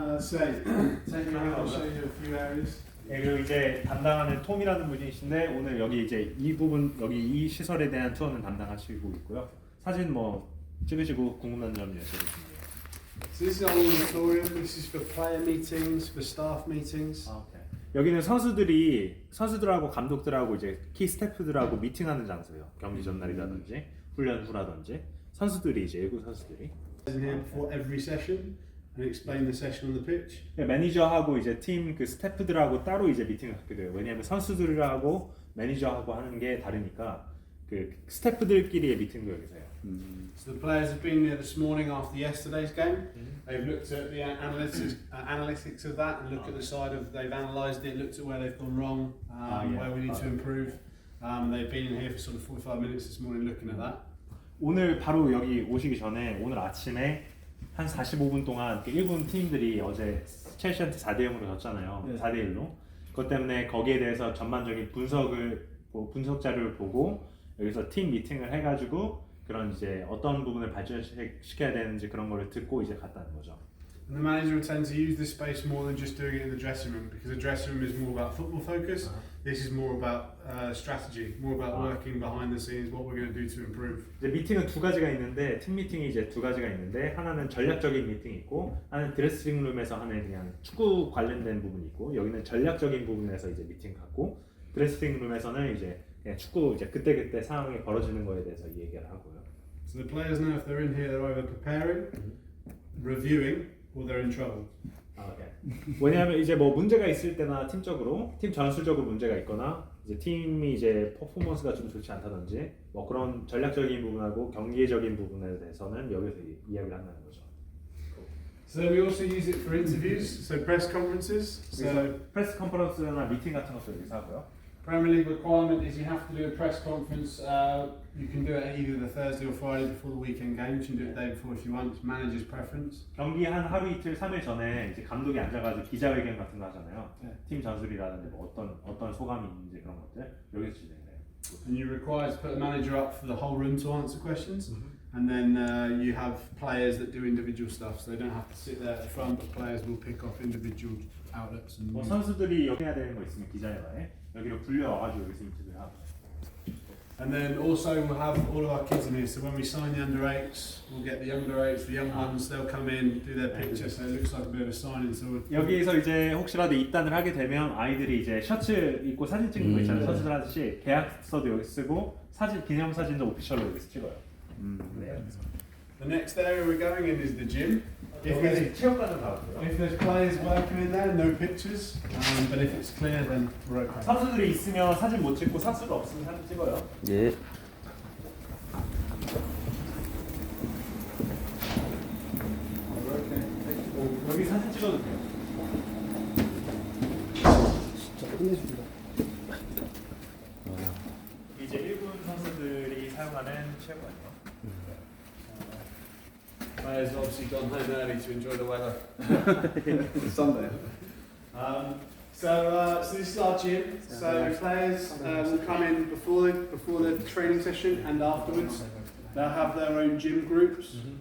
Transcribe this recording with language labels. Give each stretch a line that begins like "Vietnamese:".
English: Say, take me around. I'll show you a few areas.
Korean: 네, 그리고 이제 담당하는 톰이라는 분이신데 오늘 여기 이제 이 부분 여기 이 시설에 대한 투어는 담당하시고 있고요. 사진 뭐 찍으시고 궁금한 점 여쭤보시면 돼요.
English: So this is our auditorium. This is for player meetings, for staff meetings.
Korean: 오케이. 여기는 선수들하고 감독들하고 이제 키 스태프들하고 미팅하는 장소예요. 경기 전날이라든지 훈련 후라든지 선수들이 이제 일부 선수들이
English: In here before every session and explain the session on the pitch.
Korean: 매니저하고 이제 팀 그 스태프들하고 따로 이제 미팅을 갖게 돼요. 왜냐하면 선수들하고 매니저하고 하는 게 다르니까 그 스태프들끼리의 미팅도 여기서 해요.
English: So the players have been here this morning after yesterday's game. They've looked at the analytics of that and looked at the side of they've analysed it, looked at where they've gone wrong, where we need to improve. They've been in here for sort of 45 minutes this morning looking at that.
Korean: 오늘 바로 여기 오시기 전에 오늘 아침에 한 45분 동안 1군 팀들이 어제 첼시한테 4대0으로 졌잖아요. 네. 4대1로. 그것 때문에 거기에 대해서 전반적인 분석 자료를 보고 여기서 팀 미팅을 해가지고 그런 이제 어떤 부분을 발전시켜야 되는지 그런 거를 듣고 이제 갔다는 거죠.
English: And the manager will tend to use this space more than just doing it in the dressing room because the dressing room is more about football focus. This is more about strategy, more about working behind the scenes, what we're going to do to improve.
Korean: 이제 미팅은 두 가지가 있는데 팀 미팅이 이제 두 가지가 있는데 하나는 전략적인 미팅이 있고 하나는 드레싱룸에서 하는 그냥 축구 관련된 부분이 있고 여기는 전략적인 부분에서 이제 미팅 갖고 드레싱룸에서는 이제 그냥 축구 이제 그때 상황이 벌어지는 거에 대해서 얘기를 하고요.
English: So the players know if they're in here, they're either preparing, reviewing, or they're in trouble.
Korean: 왜냐하면 이제 뭐 문제가 있을 때나 팀적으로 팀 전술적으로 문제가 있거나 이제 팀이 이제 퍼포먼스가 좀 좋지 않다든지 뭐 그런 전략적인 부분하고 경기적인 부분에 대해서는 여기서 이야기를 한다는 거죠.
English: So we also use it for interviews, so press conferences. So
Korean: 프레스 컨퍼런스나 미팅 같은 것도 여기서 하고요.
English: Premier League requirement is you have to do a press conference. You can do it either the Thursday or Friday before the weekend game. You can do it the day before if you want. It's manager's preference.
Korean: 경기 한 하루 이틀 3일 전에 이제 감독이 앉아가지고 기자회견 같은 거 하잖아요. 팀 전술이라든지 뭐 어떤 소감이 있는지 그런 것들 여기서 진행해요.
English: And you're required to put the manager up for the whole room to answer questions. And then you have players that do individual stuff, so they don't have to sit there at the front, but players will pick off individual outlets. And
Korean: 뭐 선수들이 여기 해야 되는 거 있으면 기자회견에 여기로 불려와가지고 여기서 인터뷰를 하고.
English: And then also we'll have all of our kids in here. So when we sign the under 8s, we'll get the under 8s, the young ones. They'll come in, do their picture, so it looks like a bit of a signing. So
Korean: 여기서 이제 혹시라도 입단을 하게 되면 아이들이 이제 셔츠 입고 사진 찍는 거 있잖아요. 선수들 하듯이 계약서도 여기 쓰고 사진 기념 사진도 오피셜로 여기서 찍어요. 네.
English: The next area we're going in is the gym.
Korean: 여기 체육관을 가고요.
English: If there's players working in there, no pictures. But if it's clear, then we're okay.
Korean: 선수들이 있으면 사진 못 찍고 선수가 없으면 사진 찍어요. 예. 여기 사진 찍어도 돼요. 진짜 끝내줍니다. 이제 일본 선수들이 사용하는 체육관이요.
English: Players have obviously gone home early to enjoy the weather. Sunday. So this is our gym. So players will come in before the training session and afterwards. They'll have their own gym groups.